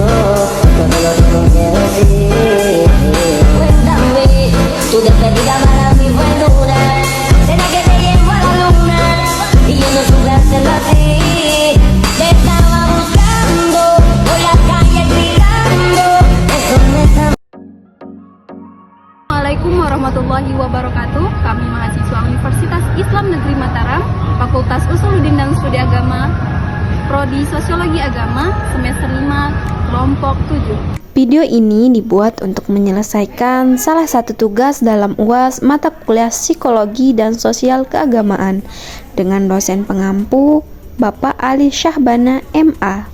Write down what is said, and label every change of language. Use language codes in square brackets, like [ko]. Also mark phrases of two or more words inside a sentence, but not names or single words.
[es] Todo lo tengo que decir. Cuéntame, tu despedida para mí fue dura. ¿Será que te llevo a la luna? Y yo no supe hacerlo así. Te estaba buscando por la calle gritando. Eso me está. [ar] السلام عليكم ورحمة الله وبركاته. [id] Kami mahasiswa Universitas Islam Negeri Mataram, Fakultas Usuluddin dan Studi Agama, Prodi Sosiologi Agama, semester 5, kelompok 7. Video ini dibuat untuk menyelesaikan salah satu tugas dalam UAS mata kuliah Psikologi dan Sosial Keagamaan dengan dosen pengampu Bapak Ali Syahbana MA.